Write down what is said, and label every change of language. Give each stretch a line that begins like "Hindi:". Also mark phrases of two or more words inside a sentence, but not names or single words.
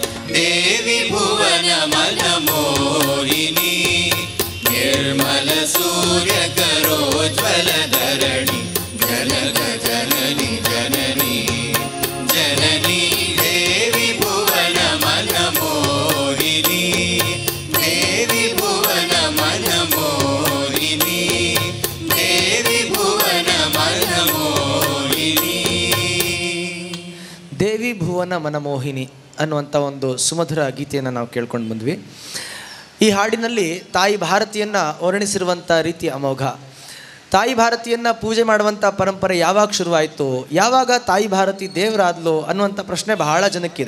Sanskrit: देवी भुवन मनमोहिनी निर्मल सूर्य करोज्वल धरणि जनक जननी जननी जननी देवी भुवन मनमोहिनी देवी भुवन मनमोहिनी देवी भुवन मनमोहिनी.
Kannada: ದೇವಿ ಭುವನ ಮನಮೋಹಿನಿ ಅನ್ನುವಂಥ ಒಂದು ಸುಮಧುರ ಗೀತೆಯನ್ನು ನಾವು ಕೇಳ್ಕೊಂಡು ಬಂದ್ವಿ. ಈ ಹಾಡಿನಲ್ಲಿ ತಾಯಿ ಭಾರತಿಯನ್ನು ವರ್ಣಿಸಿರುವಂಥ ರೀತಿ ಅಮೋಘ. ತಾಯಿ ಭಾರತಿಯನ್ನು ಪೂಜೆ ಮಾಡುವಂಥ ಪರಂಪರೆ ಯಾವಾಗ ಶುರುವಾಯಿತು, ಯಾವಾಗ ತಾಯಿ ಭಾರತಿ ದೇವರಾದ್ಲು ಅನ್ನುವಂಥ ಪ್ರಶ್ನೆ ಬಹಳ ಜನಕ್ಕಿದೆ.